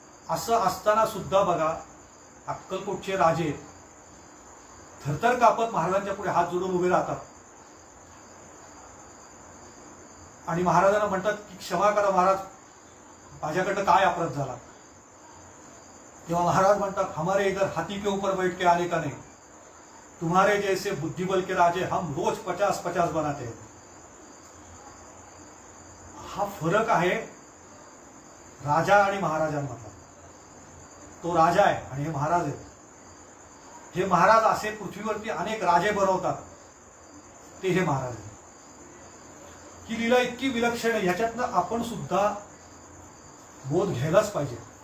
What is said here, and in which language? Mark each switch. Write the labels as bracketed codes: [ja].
[mr] असं असताना सुद्धा बघा अक्कलकोटचे राजे थरथर कापत महाराजांच्या पुढे हात जोडून उभे राहतात आणि महाराजांना म्हणतात की क्षमा करा महाराज, माझ्याकडनं काय अपराध झाला. तेव्हा महाराज म्हणतात [hi] हमारे इधर हाथी के ऊपर बैठ के आने का नहीं, तुम्हारे जैसे बुद्धिबल के राजे हम रोज 50-50 बनाते हैं. [mr] हा फरक आहे राजा आणि महाराजांमधला. तो राजा आहे आणि हे महाराज आहेत. हे महाराज असे पृथ्वीवरती अनेक राजे बनवतात, ते हे महाराज आहेत. ही लीला इतकी विलक्षण आहे, ह्याच्यातनं आपण सुद्धा बोध घ्यायलाच पाहिजे.